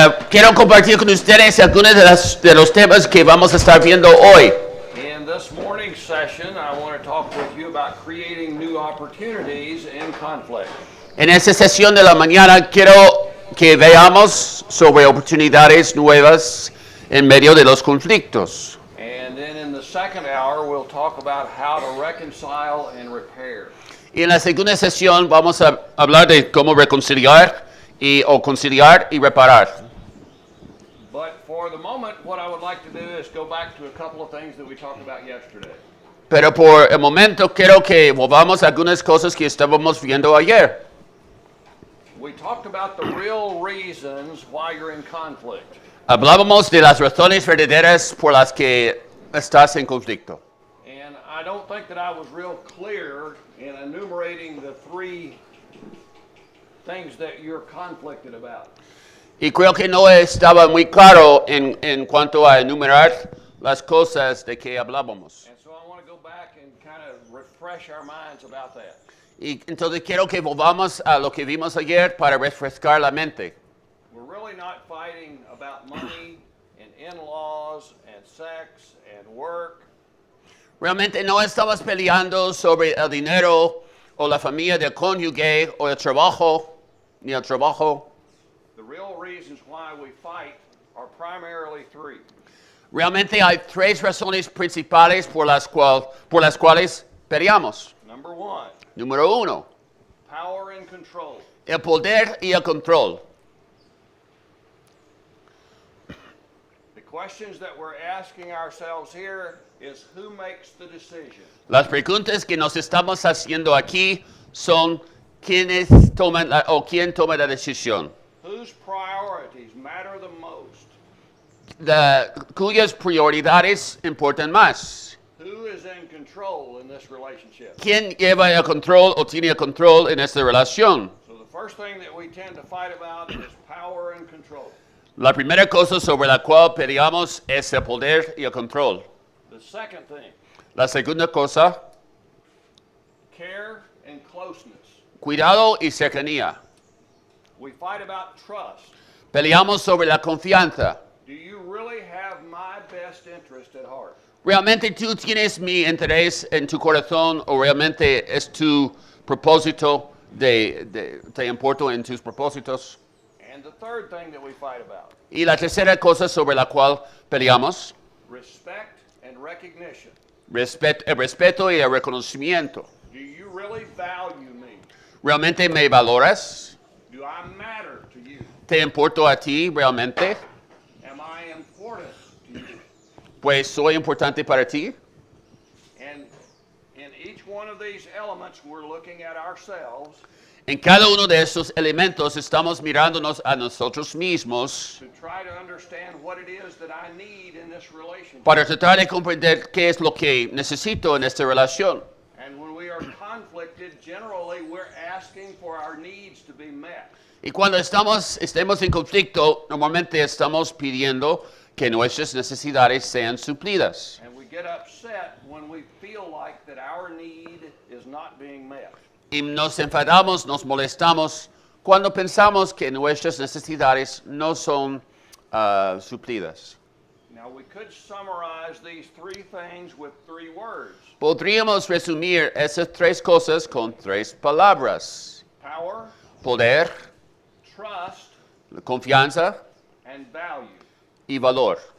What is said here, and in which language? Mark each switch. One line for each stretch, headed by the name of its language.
Spanish: Quiero compartir con ustedes algunos de los temas que vamos a estar viendo hoy.
English: In this morning's session, I want to talk with you about creating new opportunities in conflict.
Spanish: En esta sesión de la mañana quiero que veamos sobre oportunidades nuevas en medio de los conflictos.
English: And then in the second hour, we'll talk about how to reconcile and repair.
Spanish: Y en la segunda sesión vamos a hablar de cómo reconciliar o conciliar y reparar.
English: But for the moment, what I would like to do is go back to a couple of things that we talked about yesterday.
Spanish: Pero por el momento quiero que volvamos a algunas cosas que estábamos viendo ayer.
English: We talked about the real reasons why you're in conflict.
Spanish: Hablábamos de las razones verdaderas por las que estás en conflicto.
English: And I don't think that I was real clear in enumerating the three things that you're conflicted about.
Spanish: Y creo que no estaba muy claro en cuanto a enumerar las cosas de que hablábamos.
English: And so I want to go back and kind of refresh our minds about that.
Spanish: Y entonces quiero que volvamos a lo que vimos ayer para refrescar la mente.
English: We're really not fighting about money and in-laws and sex and work.
Spanish: Realmente no estamos peleando sobre el dinero o la familia del cónyuge o el trabajo, ni el trabajo.
English: The real reasons why we fight are primarily three.
Spanish: Realmente hay tres razones principales por las cuales peleamos.
English: Number one,
Spanish: Número uno,
English: power and control.
Spanish: el poder y el control.
English: The questions that we're asking ourselves here is who makes the decision?
Spanish: Las preguntas que nos estamos haciendo aquí son quién toma la decisión.
English: Whose priorities matter the most?
Spanish: Cuyas prioridades importan más.
English: Who is in control in this relationship?
Spanish: ¿Quién lleva el control o tiene el control en esta relación?
English: So the first thing that we tend to fight about is power and control.
Spanish: La primera cosa sobre la cual peleamos es el poder y el control.
English: The second thing,
Spanish: La segunda cosa,
English: care and closeness.
Spanish: cuidado y cercanía.
English: We fight about trust.
Spanish: Peleamos sobre la confianza.
English: Do you really have my best interest at heart?
Spanish: ¿Realmente tú tienes mi interés en tu corazón o realmente es tu propósito te importo en tus propósitos?
English: And the third thing that we fight about,
Spanish: Y la tercera cosa sobre la cual peleamos,
English: respect and recognition.
Spanish: el respeto y el reconocimiento.
English: Do you really value me?
Spanish: ¿Realmente me valoras?
English: Do I matter to you?
Spanish: ¿Te importo a ti realmente?
English: Am I important to you?
Spanish: Pues soy importante para ti.
English: And in each one of these elements, we're looking at ourselves
Spanish: En cada uno de estos elementos estamos mirándonos a nosotros mismos
English: to try to understand what it is that I need in this relationship.
Spanish: para tratar de comprender qué es lo que necesito en esta relación.
English: And when we are conflicted, generally we're asking for our needs to be met.
Spanish: Y cuando estemos en conflicto, normalmente estamos pidiendo que nuestras necesidades sean suplidas.
English: And we get upset when we feel like that our need is not being met.
Spanish: Y nos enfadamos, nos molestamos cuando pensamos que nuestras necesidades no son suplidas.
English: Now we could summarize these three things with three words:
Spanish: Podríamos resumir esas tres cosas con tres palabras:
English: power,
Spanish: poder,
English: trust,
Spanish: confianza
English: and value.
Spanish: y valor.